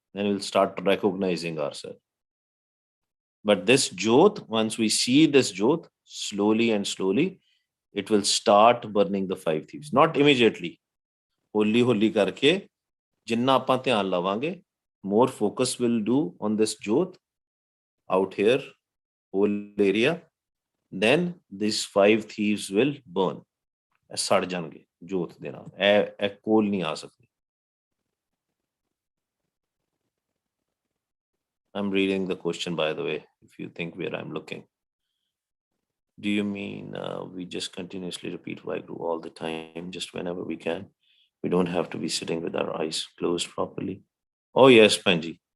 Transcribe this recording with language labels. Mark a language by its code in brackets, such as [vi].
[en] Then we'll start recognizing ourselves. But this jyot, once we see this jyot, slowly and slowly, it will start burning the 5 thieves. Not immediately. [pa] ਹੌਲੀ ਹੌਲੀ ਕਰਕੇ ਜਿੰਨਾ ਆਪਾਂ ਧਿਆਨ ਲਵਾਂਗੇ, [en] more focus will do on this jyot out here, whole area, then these 5 thieves will burn. [pa] ਸੜ ਜਾਣਗੇ ਜੋਤ ਦੇ ਨਾਲ, ਇਹ ਕੋਲ ਨਹੀਂ ਆ ਸਕਦੇ. [en] I'm reading the question, by the way, if you think where I'm looking. Do you mean we just continuously repeat Vaiguru all the time, just whenever we can? We don't have to be sitting with our eyes closed properly. Oh yes, Panji.